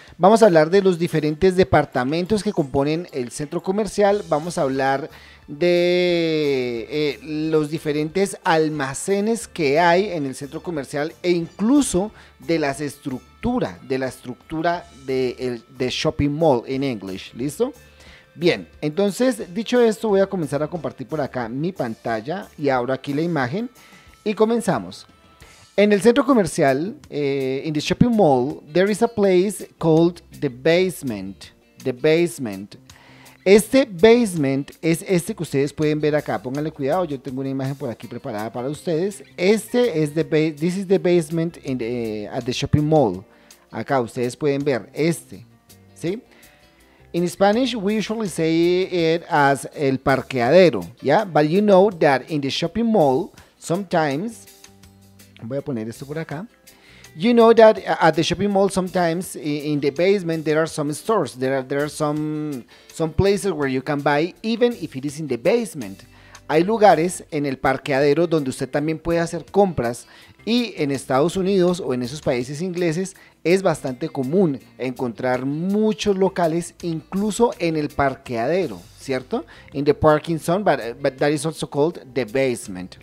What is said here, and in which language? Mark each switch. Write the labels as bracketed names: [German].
[Spanish] Vamos a hablar de los diferentes departamentos que componen el centro comercial, vamos a hablar de los diferentes almacenes que hay en el centro comercial e incluso de la estructura de shopping mall en English, ¿listo? Bien, entonces dicho esto voy a comenzar a compartir por acá mi pantalla y abro aquí la imagen y comenzamos. En el centro comercial, [English] in the shopping mall, there is a place called the basement. The basement. [Spanish] Este basement es este que ustedes pueden ver acá. Pónganle cuidado, yo tengo una imagen por aquí preparada para ustedes. Este es [English] this is the basement at the shopping mall. [Spanish] Acá ustedes pueden ver este, ¿sí? [English] In Spanish, we usually say it as el parqueadero, ¿ya? But you know that in the shopping mall, sometimes, [Spanish] voy a poner esto por acá. [English] You know that at the shopping mall sometimes in the basement there are some stores. There are some places where you can buy even if it is in the basement. [Spanish] Hay lugares en el parqueadero donde usted también puede hacer compras y en Estados Unidos o en esos países ingleses es bastante común encontrar muchos locales incluso en el parqueadero, ¿cierto? [English] In the parking zone, but that is also called the basement.